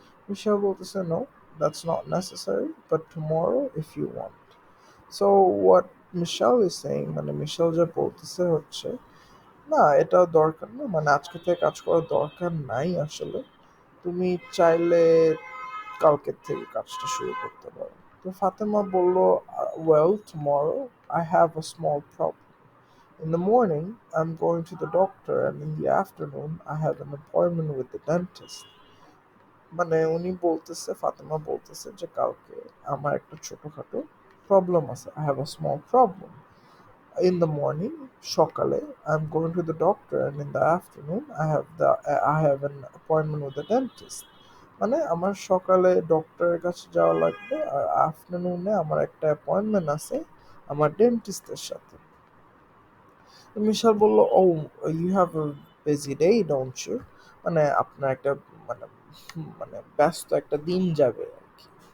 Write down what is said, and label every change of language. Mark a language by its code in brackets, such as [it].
[bn] মিশাল বলতেছে [en] No, that's not necessary, but tomorrow if you want. So what Mishal is saying, [bn] মানে মিশাল যা বলতেছে হচ্ছে না, এটা দরকার না, মানে আজকে থেকে কাজ করার দরকার নাই আসলে, তুমি চাইলে কালকের থেকে কাজটা শুরু করতে পারো। তো তো ফাতেমা বলল, [en] well, tomorrow I have a small problem. In the morning, I'm going to the doctor, and in the afternoon, I have an appointment with the dentist. [bn] মানে উনি বলতেছে, ফাতেমা বলতেছে যে কালকে আমার একটা ছোটখাটো প্রবলেম আছে, [en] I have a small problem. In the morning, [bn] সকালে, [en] I'm going to the doctor, and in the afternoon, I have an appointment with the dentist. [bn] মানে আমার সকালে ডক্টরের কাছে যাওয়া লাগবে, আর আফটারনুনে আমার একটা অ্যাপয়েন্টমেন্ট আছে আমার ডেন্টিস্টের সাথে। মিশাল বলল, [en] Oh, you have a busy day, don't you? [bn] মানে আপনার একটা মানে মানে ব্যস্ত একটা দিন যাবে আর কি।